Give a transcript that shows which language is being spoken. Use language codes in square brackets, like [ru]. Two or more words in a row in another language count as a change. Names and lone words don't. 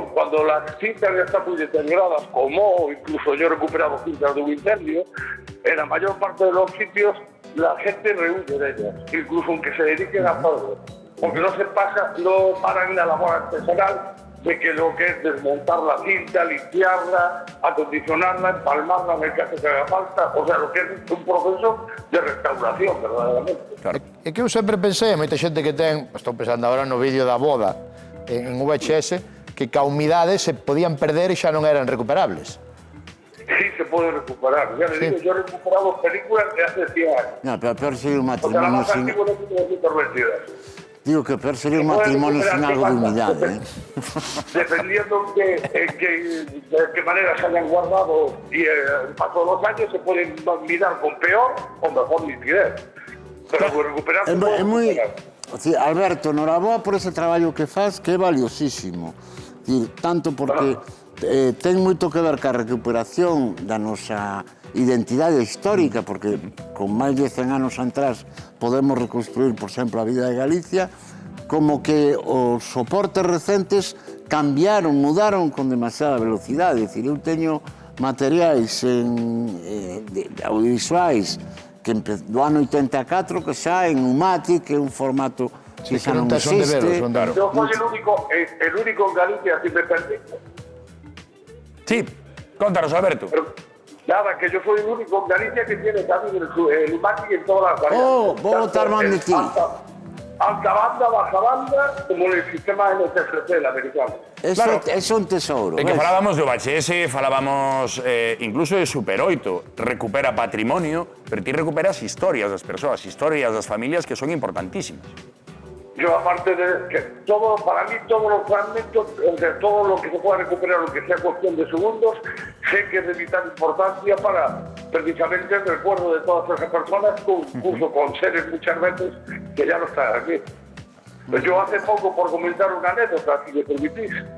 [es] Cuando las cintas ya están muy deterioradas, como incluso yo he recuperado cintas de un incendio, en la mayor parte de los sitios la gente rehuye de ellas, incluso aunque se dediquen a hacerlo, porque no paran en la labor artesanal de que lo que es desmontar la cinta, limpiarla, acondicionarla, empalmarla en el caso que haga falta, o sea, lo que es un proceso de restauración, verdaderamente. Claro. [gl] É que eu sempre pensei, moita xente que ten, estou pensando agora no vídeo da boda en VHS, que ca humidade se podían perder e xa non eran recuperables. [es] Sí, se puede recuperar. Ya le digo, yo he recuperado películas de hace 100 años. No, pero peor sería un O sea, la matrimonio más sin... antigua de 1922. Digo que peor sería un matrimonio sin algo de humedad, ¿eh? Dependiendo de qué manera se hayan guardado y al paso de los años se pueden mirar con peor o mejor nitidez. Pero recuperar... [gl] É moi... Sí, Alberto, noraboa por ese traballo que faz, que é valiosísimo. Tanto porque ten moito que ver ca recuperación da nosa identidade histórica, porque con máis de 100 anos atrás podemos reconstruir, por exemplo, a vida de Galicia, como que os soportes recentes cambiaron, mudaron con demasiada velocidade. É dicir, eu teño materiais audiovisuais do ano 84 que xa en Umatic, que é un formato que xa non existe. [es] Yo soy el único en Galicia, si me permite. [gl] Sí, contanos, Alberto. [es] Nada, que yo soy el único en Galicia que tiene también el Umatic en todas las variantes. [gl] Oh, vou botar man de ti. [es] Alta banda, baja banda, como el sistema NTSC, el americano. [gl] Eso é un tesouro. Que falábamos de VHS, falábamos incluso de Super 8. Recupera patrimonio, pero ti recuperas historias das persoas, historias das familias que son importantísimas. [es] Yo, aparte de que para mí todos los fragmentos, entre todo lo que se pueda recuperar, lo que sea cuestión de segundos, sé que es de vital importancia para precisamente el recuerdo de todas esas personas, incluso con seres muchas veces que ya no están aquí. Pues yo hace poco, por comentar una anécdota, si me permitís.